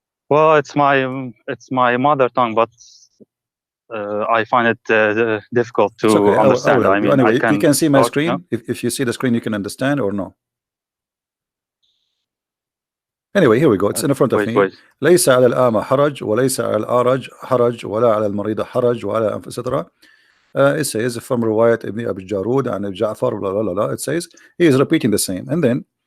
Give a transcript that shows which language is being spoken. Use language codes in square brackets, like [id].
[en] Well, it's my mother tongue, but I find it difficult to okay. understand. I mean, anyway, I you can see my talk, screen. no? If you see the screen, you can understand or no. Anyway, here we go. It's in front of me. Wait. [ar] ليس على الأعمى حرج وليس على الأعرج حرج ولا على المريض حرج ولا etc. [en] It says from [ar] رواية ابن أبي الجارود عن جعفر [en] blah, blah, blah, blah. It says he is repeating the same, and then